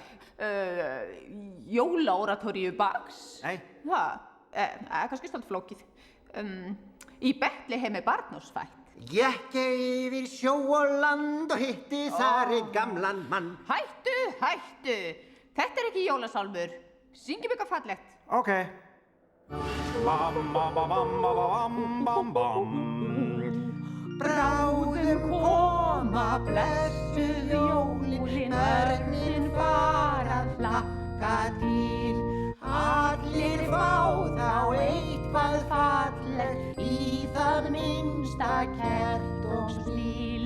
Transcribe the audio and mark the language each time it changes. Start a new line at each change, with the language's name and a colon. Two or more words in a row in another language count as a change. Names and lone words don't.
Icelandic: Jólaoratóríu Bachs? Nei. Kannski svolítið flókið. Í Betlehem barnós fætt. Gekk yfir sjó og land og hitti þar einn gamlan mann. Hættu! Þetta ekki jólasálmur. Syngjum eitthvað fallegt. Ok. Bam, bam, bam, bam, bam, bam. Bráðum koma blessuð jólin, börnin fara að hlakka til. Allir fá þá eitthvað fallegt, í það minnsta kert og spil.